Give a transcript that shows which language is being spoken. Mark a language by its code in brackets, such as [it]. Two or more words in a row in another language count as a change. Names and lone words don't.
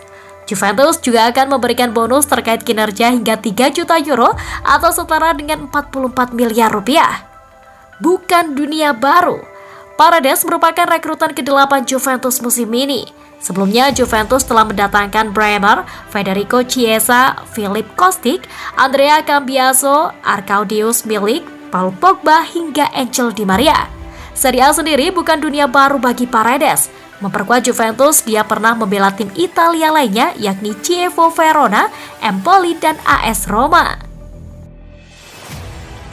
[id] Juventus juga akan memberikan bonus terkait kinerja hingga 3 juta euro atau setara dengan 44 miliar rupiah. Bukan dunia baru, Paredes merupakan rekrutan ke-8 Juventus musim ini. Sebelumnya, Juventus telah mendatangkan Bremer, Federico Chiesa, Filip Kostic, Andrea Cambiaso, Arkadiusz Milik, Paul Pogba, hingga Angel Di Maria. Serie A sendiri bukan dunia baru bagi Paredes. Memperkuat Juventus, dia pernah membela tim Italia lainnya yakni Chievo Verona, Empoli, dan AS Roma.